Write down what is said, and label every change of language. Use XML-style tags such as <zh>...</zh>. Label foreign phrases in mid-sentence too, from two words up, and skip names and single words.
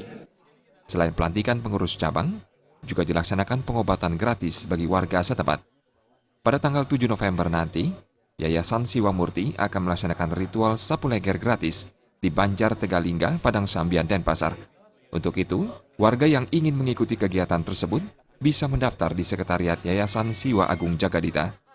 <id>Selain pelantikan pengurus cabang, juga dilaksanakan pengobatan gratis bagi warga setempat. Pada tanggal 7 November nanti, Yayasan Siwa Murti akan melaksanakan ritual sapu leger gratis di Banjar Tegalingga, Padang Sambian, Denpasar. Untuk itu, warga yang ingin mengikuti kegiatan tersebut bisa mendaftar di Sekretariat Yayasan Siwa Agung Jagadita.</id>